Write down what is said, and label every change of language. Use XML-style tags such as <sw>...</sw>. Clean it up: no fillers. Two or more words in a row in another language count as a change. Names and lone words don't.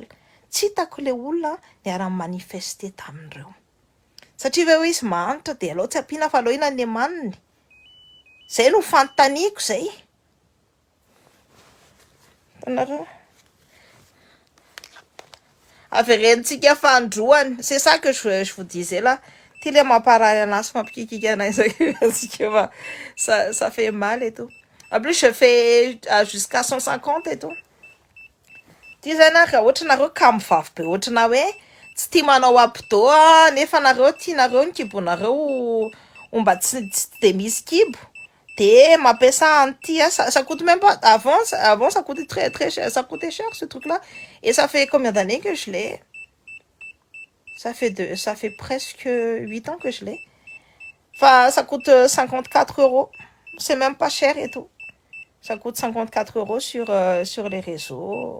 <mg>Tsy hitako le olona niara-manifester tamin'ireo satria ve hoe izy mahanitra de aleo tsy ampiana fa aleo ina ny maniny. Zay no fanontaniako zay. Tanareo averentsika fandroany,</mg> <fr>c'est ça que je vous disais là.</fr> <mg>Ty le mamparary anazy mampikikika anazy</mg> <fr>ça fait mal et tout. En plus je fais jusqu'à 150 et tout.</fr> <mg>Ty zay na raha ohatra nareo kamivavy be ohatrana hoe tsy tia manao abdo nefa nareo tianareo ny kibonareo mba tsy de misy kibo de mampiasa an'ty</mg> <fr>ça coûte même pas avant ça coûtait très cher, ça coûtait cher ce truc là. Et ça fait combien d'années que je l'ai? Ça fait presque 8 ans que je l'ai. Enfin, ça coûte 54 €. C'est même pas cher et tout. Ça coûte 54 € sur les réseaux.</fr>